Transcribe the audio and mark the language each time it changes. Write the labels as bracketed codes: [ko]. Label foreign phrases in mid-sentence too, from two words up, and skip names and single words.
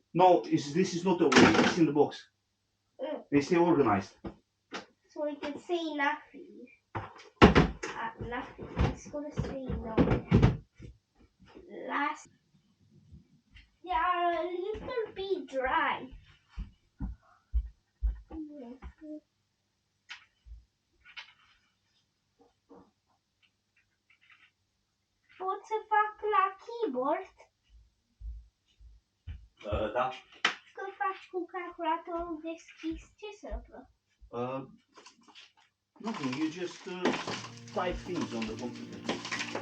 [en] No, this is not a way. It's in the box. They stay organized. So I can say nothing. Nothing. It's gonna say no. Last. They are a little bit dry. [ro] Pot să fac la keyboard? Da. Când faci cu calculatorul deschis, ce se întâmplă? [en] Nothing. You just type things on the computer.